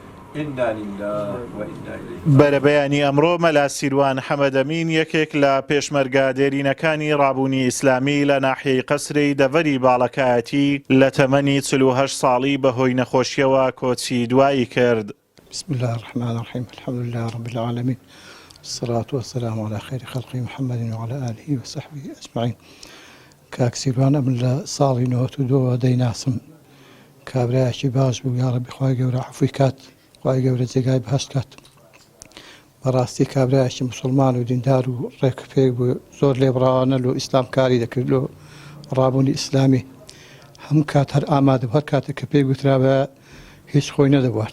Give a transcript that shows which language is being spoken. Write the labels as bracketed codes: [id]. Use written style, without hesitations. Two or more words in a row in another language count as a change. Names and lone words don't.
[ar] إنا لله وإنا إليه. [ckb] بەرەبەیانی ئەمڕۆ مەلا سیروان حەمەدەمین یەکێک لە پێشمەرگە دێرینەکانی ڕابوونی ئیسلامی لە ناحیەی قەسری دەڤەری باڵەکایەتی لە تەمەنی 48 ساڵی بەهۆی نەخۆشیەوە کۆچی دوایی کرد. [ar] بسم الله الرحمن الرحيم الحمد لله رب العالمين والصلاة والسلام على خير خلق محمد وعلى آله وصحبه أجمعين. [ckb] کاک سیروان ئەم لە ساڵی 92 دەیناسم کابرایەکی باش بوو، یا ڕەبی خوای گەورە عەفوی کات، خوای گەورە جێگای بەهەشت کات. بەڕاستی کابرایەکی موسڵمان و دیندار و ڕێکپێک بوو، زۆر لێبڕاوانە و ئیسلام کاری دەکرد و ڕابوونی ئیسلامی هەموو کات هەر ئامادە بوو، هەر کاتێک کە پێی گوترا هیچ خۆی نەدەبوارد.